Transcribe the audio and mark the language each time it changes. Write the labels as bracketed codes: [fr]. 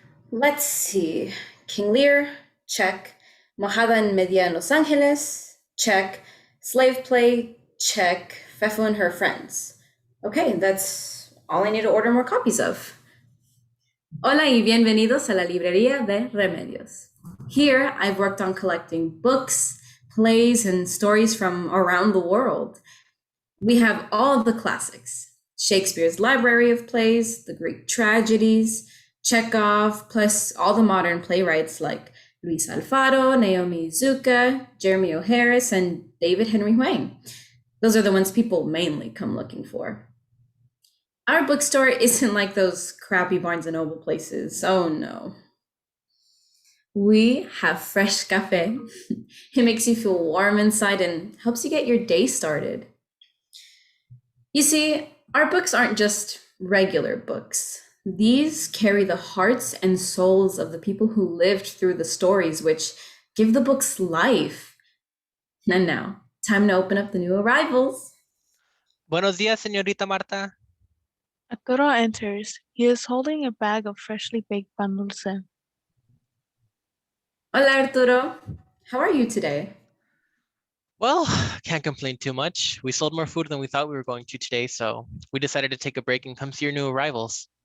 [en] Let's see. King Lear, check. Mojada en Media en Los Angeles, check. Slave Play, check. Fefu and Her Friends. Okay, that's all I need to order more copies of. [es] Hola y bienvenidos a la Librería de Remedios. [en] Here, I've worked on collecting books, plays, and stories from around the world. We have all the classics: Shakespeare's library of plays, the Greek tragedies, Chekhov, plus all the modern playwrights like Luis Alfaro, Naomi Iizuka, Jeremy O. Harris, and David Henry Hwang. Those are the ones people mainly come looking for. Our bookstore isn't like those crappy Barnes & Noble places. Oh no. We have fresh cafe. It makes you feel warm inside and helps you get your day started. You see, our books aren't just regular books. These carry the hearts and souls of the people who lived through the stories, which give the books life. And now, time to open up the new arrivals. [es] Buenos días, señorita Marta. [en] Arturo enters. He is holding a bag of freshly baked pan dulce. Hola, Arturo. How are you today? Well, can't complain too much. We sold more food than we thought we were going to today, so we decided to take a break and come see your new arrivals.